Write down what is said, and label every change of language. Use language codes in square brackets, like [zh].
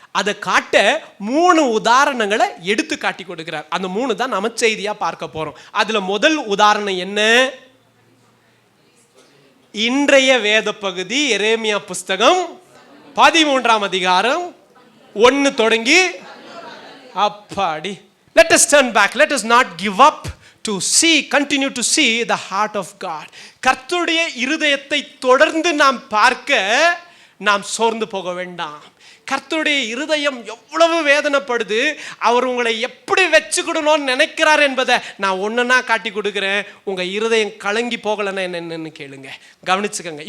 [ta] அதை காட்ட 3 உதாரணங்களை எடுத்து காட்டி கொடுக்கிறார். அந்த 3 தான் நாம செய்தியா பார்க்க போறோம். அதுல முதல் உதாரணம் என்ன? இன்றைய வேத பகுதி எரேமியா புஸ்தகம் 13ஆம் அதிகாரம் 1 தொடங்கி அப்பாடி. [en] Let us turn back. Let us not give up to see, continue to see the heart of God. [ta] கர்த்தருடைய இருதயத்தை தொடர்ந்து நாம் பார்க்க நாம் சோர்ந்து போக வேண்டாம். கர்த்தருடைய இருதயம் எவ்வளவு வேதனைப்படுது, அவர் உங்களை எப்படி வச்சுக்கிடணும்னு நினைக்கிறார் என்பதை நான் ஒன்றுனா காட்டி கொடுக்குறேன். உங்கள் இருதயம் கலங்கி போகலைன்னா என்னென்னு கேளுங்க, கவனிச்சுக்கங்க.